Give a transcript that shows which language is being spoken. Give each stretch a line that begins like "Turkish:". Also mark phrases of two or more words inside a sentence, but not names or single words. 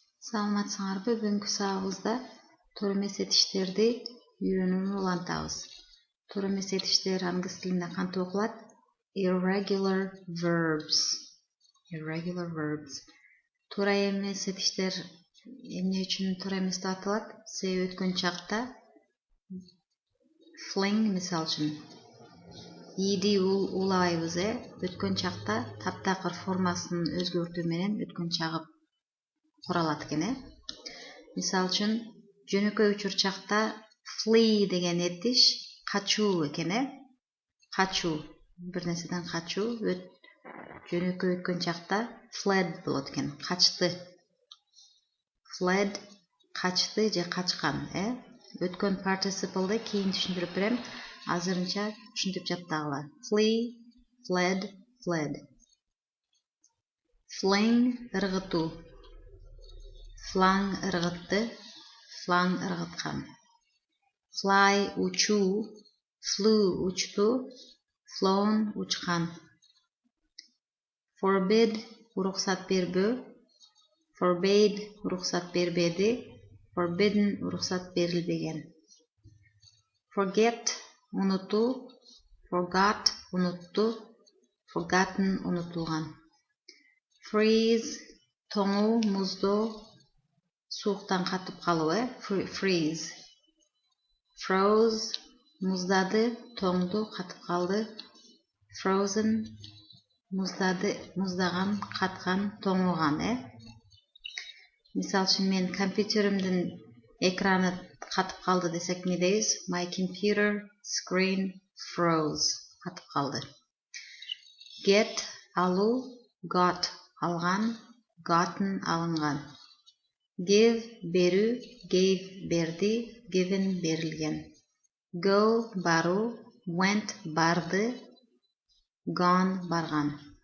Kyrgyz: Саламатсыңарбы? Бүгүнкү сабагыбызда туура эмес этиштерди үйрөнүүнү улантабыз. Туура эмес этиштер англис тилинде кантип окулат?
English: Irregular verbs. Irregular verbs.
Kyrgyz: Туура эмес этиштер эмне үчүн туура эмес деп аталат? Себеби өткөн чакта fling мисалы үчүн иди улабайбыз, өткөн чакта таптакыр формасын өзгөртүү менен өткөн чагып куралат экен. Мисалы үчүн жөнөкөй учурчакта flee деген этиш качуу экен. Качуу, бир нерседен качуу. Жөнөкөй өткөн чакта fled болот экен, качты. Fled качты же качкан. Өткөн participle кийин түшүндүрүп берем. Азырынча түшүнтүп жаттагыла.
English: Flee, fled, fled. Fling ыргытуу.
Kyrgyz: Flang ыргытты, flang ыргыткан. Fly учуу, flew учту, flown учкан. Forbid уруксат бербөө, forbade уруксат бербеди, forbidden уруксат берилбеген. Forget унутуу, forgot унутту, forgotten унутулган. Freeze тоңуу, муздоо, сууктан катып калуу, freeze. Froze муздады, тоңду, катып калды. Frozen муздады, муздаган, каткан, тоңуган. Мисалы үчүн мен компьютеримдин экраны катып калды десек эмне дейбиз?
English: My computer screen froze.
Kyrgyz: Катып калды. Get алуу, got алган, gotten алынган. Give берүү, gave берди, given берилген. Go баруу, went барды, gone барган.